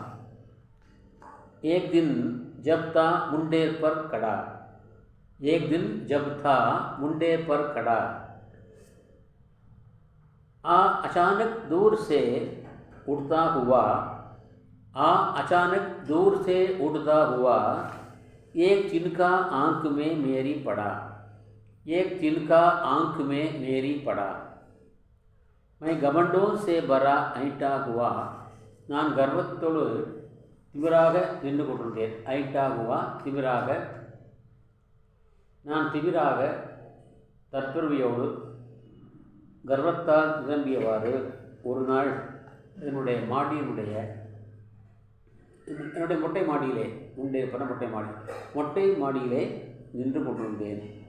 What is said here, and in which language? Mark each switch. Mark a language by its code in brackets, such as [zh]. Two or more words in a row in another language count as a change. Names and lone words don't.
[hi] एक दिन जब था मुंडेर पर खड़ा, एक दिन जब था मुंडेर पर खड़ा, अचानक दूर से उड़ता हुआ, अचानक दूर से उड़ता हुआ, एक तिनका आँख में मेरी पड़ा, एक तिनका आँख में मेरी पड़ा. मैं घमंडों से भरा ऐंठा हुआ, [ta] நான் கர்வத்தோடு திமிராக நின்று கொண்டிருந்தேன். [hi] ऐंठा हुआ [ta] திமிராக, நான் திமிராக தற்பெருமையோடு கர்வத்தால் நிரம்பியவாறு ஒரு நாள் என்னுடைய மொட்டை மாடியிலே முண்டே பண்ண மொட்டை மாடியிலே நின்று கொண்டிருந்தேன்.